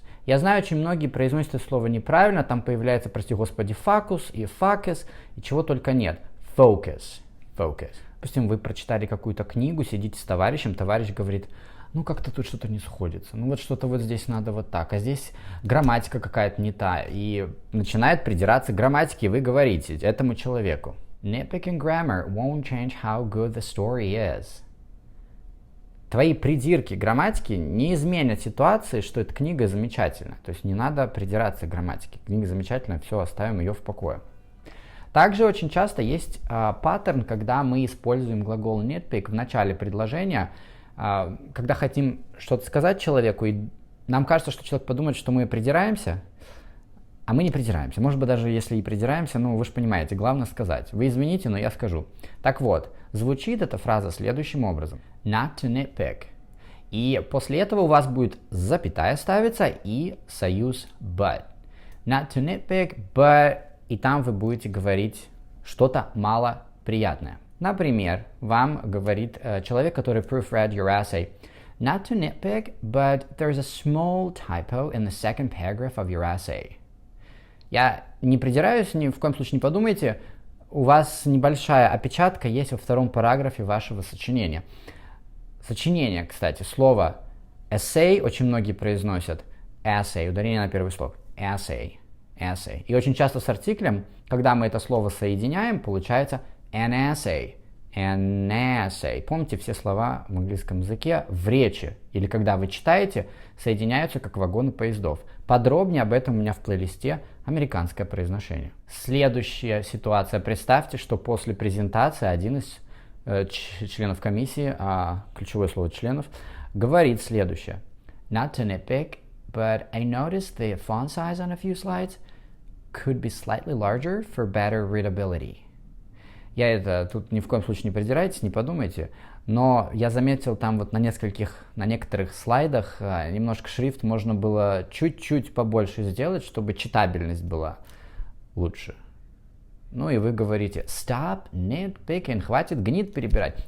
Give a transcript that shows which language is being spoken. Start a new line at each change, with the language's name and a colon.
Russian: Я знаю, очень многие произносят это слово неправильно, там появляется, прости господи, фокус и фокус, и чего только нет.
English: Focus.
Russian: Допустим, вы прочитали какую-то книгу, сидите с товарищем, товарищ говорит, ну как-то тут что-то не сходится, ну вот что-то вот здесь надо вот так, а здесь грамматика какая-то не та, и начинает придираться к грамматике, и вы говорите этому человеку.
English: Nitpicking grammar won't change how good the story is.
Russian: Твои придирки к грамматике не изменят ситуации, что эта книга замечательна. То есть не надо придираться к грамматике. Книга замечательная, все, оставим ее в покое. Также очень часто есть паттерн, когда мы используем глагол nitpick в начале предложения, когда хотим что-то сказать человеку, и нам кажется, что человек подумает, что мы придираемся, а мы не придираемся. Может быть, даже если и придираемся, ну, вы же понимаете, главное сказать. Вы извините, но я скажу. Так вот, звучит эта фраза следующим образом.
English: Not to nitpick.
Russian: И после этого у вас будет запятая ставиться и союз but.
English: Not to nitpick, but...
Russian: И там вы будете говорить что-то малоприятное. Например, вам говорит человек, который
English: proofread your essay. Not to nitpick, but there's a small typo in the second paragraph of your essay.
Russian: Я не придираюсь, ни в коем случае не подумайте, у вас небольшая опечатка есть во втором параграфе вашего сочинения. Сочинение, кстати, слово essay очень многие произносят essay, ударение на первый слог.
English: Essay.
Russian: И очень часто с артиклем, когда мы это слово соединяем, получается
English: an essay.
Russian: Помните, все слова в английском языке в речи или когда вы читаете, соединяются как вагоны поездов. Подробнее об этом у меня в плейлисте «Американское произношение». Следующая ситуация. Представьте, что после презентации один из членов комиссии, ключевое слово членов, говорит следующее.
English: Not to nitpick, but I noticed the font size on a few slides could be slightly larger for better readability.
Russian: Я это тут ни в коем случае не придирайтесь, не подумайте, но я заметил там вот на некоторых слайдах немножко шрифт можно было чуть-чуть побольше сделать, чтобы читабельность была лучше. Ну и вы говорите
English: stop nitpicking,
Russian: хватит гнит перебирать.